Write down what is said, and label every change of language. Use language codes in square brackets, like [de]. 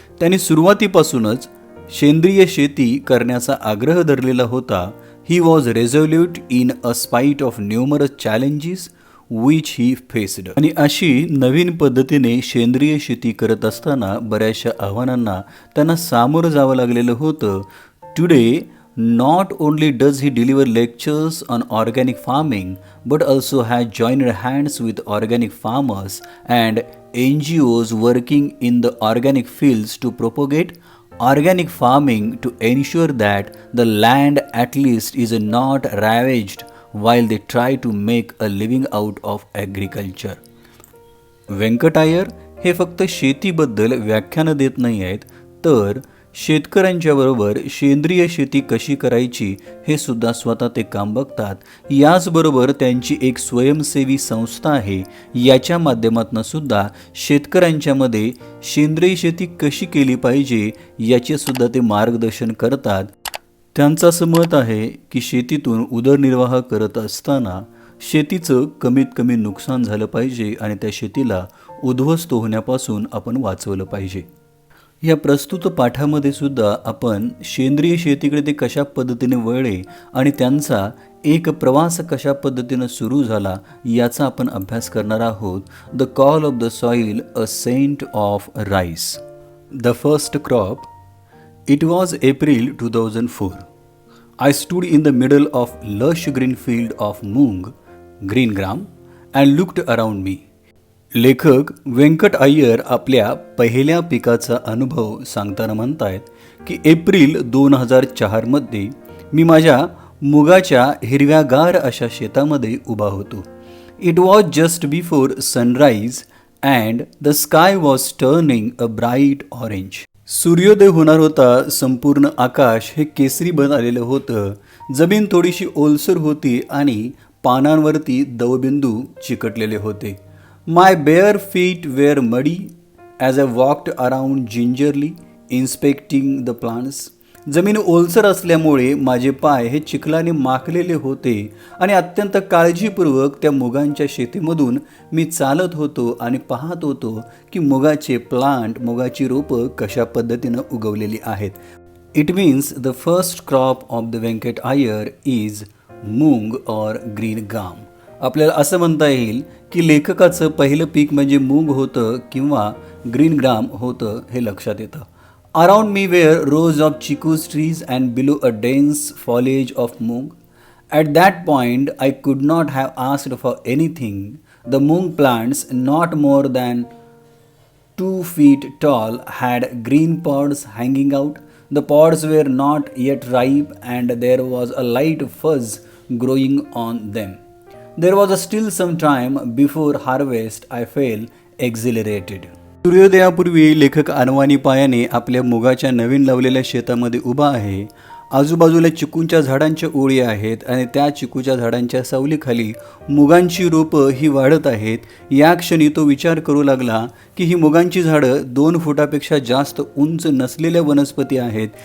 [mr] त्यांनी सुरुवातीपासूनच सेंद्रिय शेती करण्याचा आग्रह धरलेला होता. [en] He was resolute in a spite of numerous challenges which he faced. [mr] आणि अशी नवीन पद्धतीने सेंद्रिय शेती करत असताना बऱ्याचशा आव्हानांना त्यांना सामोरं जावं लागलेलं होतं. [en] Today not only does he deliver lectures on organic farming but also has joined hands with organic farmers and NGOs working in the organic fields to propagate organic farming to ensure that the land at least is not ravaged while they try to make a living out of agriculture. [mr] Venkat Iyer हे फक्त शेतीबद्दल व्याख्यानं देत नाही आहेत तर शेतकऱ्यांच्या बरोबर सेंद्रिय शेती कशी करायची हे सुद्धा स्वतः ते काम बघतात. याचबरोबर त्यांची एक स्वयंसेवी संस्था आहे. याच्या माध्यमातून सुद्धा शेतकऱ्यांच्यामध्ये सेंद्रिय शेती कशी केली पाहिजे याचे सुद्धा ते मार्गदर्शन करतात. त्यांचं असं मत आहे की शेतीतून उदरनिर्वाह करत असताना शेतीचं कमीत कमी नुकसान झालं पाहिजे आणि त्या शेतीला उद्ध्वस्त होण्यापासून आपण वाचवलं पाहिजे. या प्रस्तुत पाठामध्ये सुद्धा आपण सेंद्रिय शेतीकडे ते कशा पद्धतीने वळले आणि त्यांचा एक प्रवास कशा पद्धतीने सुरू झाला याचा आपण अभ्यास करणार आहोत. [en] The call of the soil a scent of rice. The first crop. It was April 2004. I stood in the middle of lush green field of moong green gram and looked around me. [mr] लेखक व्यंकट अय्यर आपल्या पहिल्या पिकाचा अनुभव सांगताना म्हणतायत की April 2004मध्ये मी माझ्या मुगाच्या हिरव्यागार अशा शेतामध्ये उभा होतो. [en] It was just before sunrise and the sky was turning a bright orange. [mr] सूर्योदय होणार होता. संपूर्ण आकाश हे केसरी बन आलेलं होतं. जमीन थोडीशी ओलसर होती आणि पानांवरती दवबिंदू चिकटलेले होते. [en] My bare feet were muddy as I walked around gingerly inspecting the plants. [mr] जमीन ओलसर असल्यामुळे माझे पाय हे चिखलाने माखलेले होते आणि अत्यंत काळजीपूर्वक त्या मुगांच्या शेतीमधून मी चालत होतो आणि पाहत होतो की मुगाचे प्लांट, मुगाची रोपं कशा पद्धतीनं उगवलेली आहेत. [en] It means the first crop of the Venkat Iyer is moong or green gram. [mr] आपल्याला असं म्हणता येईल की लेखकाचं पहिलं पीक म्हणजे मूग होतं किंवा ग्रीन ग्राम होतं हे लक्षात येतं. [en] Around me were rows of chicus trees and below a dense foliage of moong. At that point, I could not have asked for anything. The moong plants, not more than 2 feet tall, had green pods hanging out. The pods were not yet ripe and there was a light fuzz growing on them. There was still some time before harvest. I felt exhilarated. [mr] सूर्योदयापूर्वी लेखक अनवाणी पायाने आपल्या मुगाच्या नवीन लावलेल्या शेतामध्ये उभा आहे. आजूबाजूला चिकूंच्या झाडांच्या ओळी आहेत आणि त्या चिकूच्या झाडांच्या सावलीखाली मुगांची रोपं ही वाढत आहेत. या क्षणी तो विचार करू लागला की ही मुगांची झाडं 2 फुटापेक्षा जास्त उंच नसलेल्या वनस्पती आहेत.